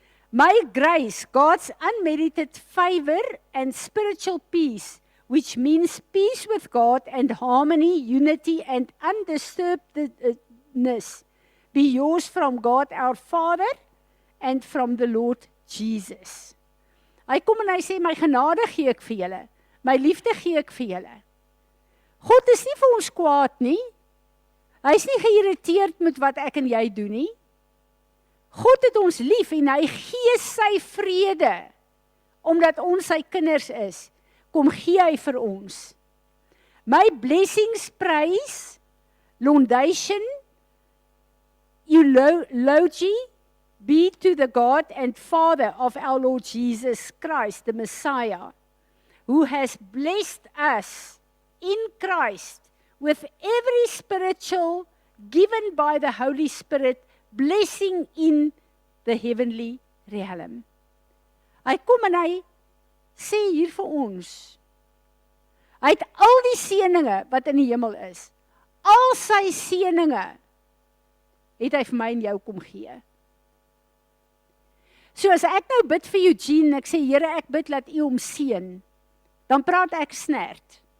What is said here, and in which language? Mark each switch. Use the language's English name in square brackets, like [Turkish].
[English] My grace, God's unmerited favor and spiritual peace, which means peace with God and harmony, unity and undisturbedness, be yours from God our Father and from the Lord Jesus. [Afrikaans] Hy kom en hy sê, my genade gee ek vir julle, my liefde gee ek vir julle. God is nie vir ons kwaad nie, hy is nie geïrriteerd met wat ek en jy doen nie. God het ons lief en hy gee sy vrede, omdat ons sy kinders is, kom gee hy vir ons. [English] My blessings, praise, laudation, eulogy be to the God and Father of our Lord Jesus Christ, the Messiah, who has blessed us in Christ with every spiritual given by the Holy Spirit blessing in the heavenly realm. [Afrikaans] Hy kom en hy sê hier vir ons, hy het al die seëninge wat in die hemel is, al sy seëninge het hy vir my en jou kom gee. So as ek nou bid vir Eugene, ek sê, Here, ek bid dat U hom seën, dan praat ek snert.